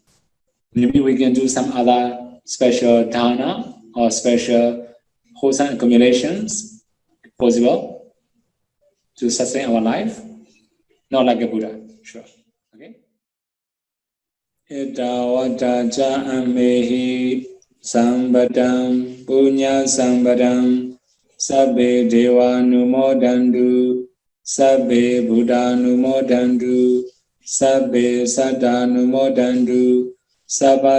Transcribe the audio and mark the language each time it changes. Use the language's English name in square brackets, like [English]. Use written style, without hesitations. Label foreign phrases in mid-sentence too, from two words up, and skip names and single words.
[English] Maybe we can do some other special dana or special wholesome accumulations possible to sustain our life. Not like a Buddha, sure. Okay. [Pali] Ita cha amehi sambadam punya sambadam sabbe deva numodandu sabbe Buddha numodandu sabbe saddha numodandu sabba